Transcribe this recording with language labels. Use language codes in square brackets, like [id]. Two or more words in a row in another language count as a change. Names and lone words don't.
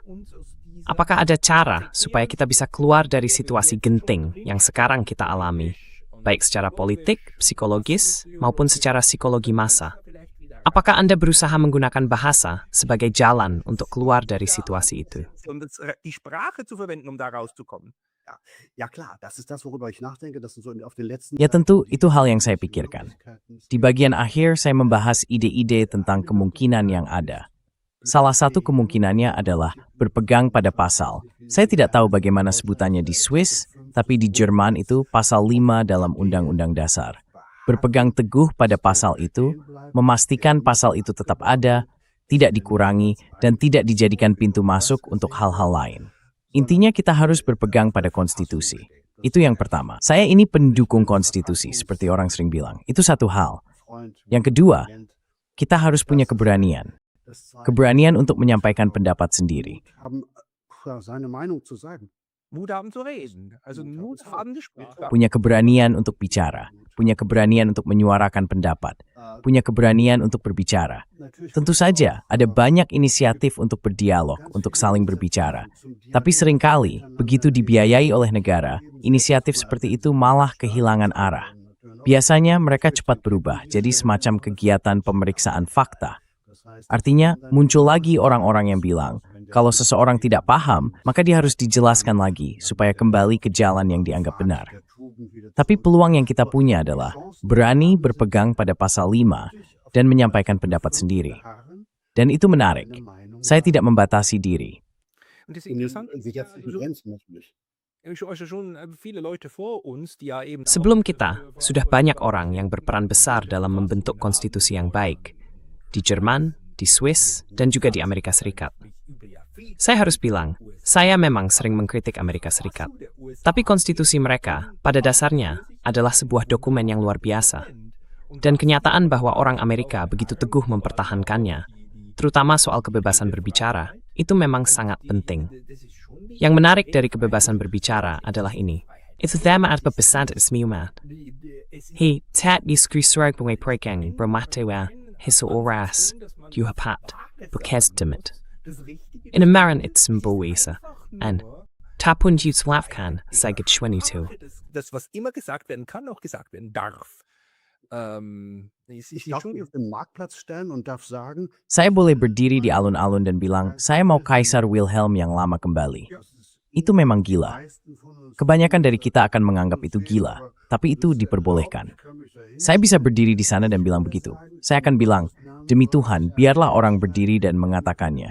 [id] Apakah ada cara supaya kita bisa keluar dari situasi genting yang sekarang kita alami, baik secara politik, psikologis, maupun secara psikologi massa? Apakah Anda berusaha menggunakan bahasa sebagai jalan untuk keluar dari situasi itu? [de] Die Sprache zu verwenden, um da rauszukommen. Ja klar, das ist das, worüber ich nachdenke. Das sind so auf den letzten [id] Ya tentu, itu hal yang saya pikirkan. Di bagian akhir, saya membahas ide-ide tentang kemungkinan yang ada. Salah satu kemungkinannya adalah berpegang pada pasal. Saya tidak tahu bagaimana sebutannya di Swiss, tapi di Jerman itu pasal 5 dalam Undang-Undang Dasar. Berpegang teguh pada pasal itu, memastikan pasal itu tetap ada, tidak dikurangi, dan tidak dijadikan pintu masuk untuk hal-hal lain. Intinya kita harus berpegang pada konstitusi. Itu yang pertama. Saya ini pendukung konstitusi, seperti orang sering bilang. Itu satu hal. Yang kedua, kita harus punya keberanian. Keberanian untuk menyampaikan pendapat sendiri. [de] seine Meinung zu sagen. Mut haben zu reden. Also Mut haben die Sprache. [id] Punya keberanian untuk bicara. Punya keberanian untuk menyuarakan pendapat. Punya keberanian untuk berbicara. Tentu saja, ada banyak inisiatif untuk berdialog, untuk saling berbicara. Tapi seringkali, begitu dibiayai oleh negara, inisiatif seperti itu malah kehilangan arah. Biasanya mereka cepat berubah, jadi semacam kegiatan pemeriksaan fakta. Artinya, muncul lagi orang-orang yang bilang, kalau seseorang tidak paham, maka dia harus dijelaskan lagi supaya kembali ke jalan yang dianggap benar. Tapi peluang yang kita punya adalah berani berpegang pada pasal 5 dan menyampaikan pendapat sendiri. Dan itu menarik. Saya tidak membatasi diri. [de] Und das Interessante ist, schon viele Leute vor uns, die ja eben [id] Sebelum kita, sudah banyak orang yang berperan besar dalam membentuk konstitusi yang baik. Di Jerman, di Swiss, dan juga di Amerika Serikat. Saya harus bilang, saya memang sering mengkritik Amerika Serikat. Tapi konstitusi mereka, pada dasarnya, adalah sebuah dokumen yang luar biasa. Dan kenyataan bahwa orang Amerika begitu teguh mempertahankannya, terutama soal kebebasan berbicara, itu memang sangat penting. Yang menarik dari kebebasan berbicara adalah ini. Itu tema at bebesan ismiumat. He tat diskrisuag bungai prekeng bermatewa hiso oras juhapat bukesdemit. In Amaran it's symbolisa, and tapun jutslafkan sagit shwenitu. [de] Das, was immer gesagt werden kann, auch gesagt werden darf. Ich darf mich auf den Marktplatz stellen und darf sagen, [id] Saya boleh berdiri di alun-alun dan bilang, saya mau Kaisar Wilhelm yang lama kembali. Itu memang gila. Kebanyakan dari kita akan menganggap itu gila, tapi itu diperbolehkan. Saya bisa berdiri di sana dan bilang begitu. Saya akan bilang, demi Tuhan, biarlah orang berdiri dan mengatakannya.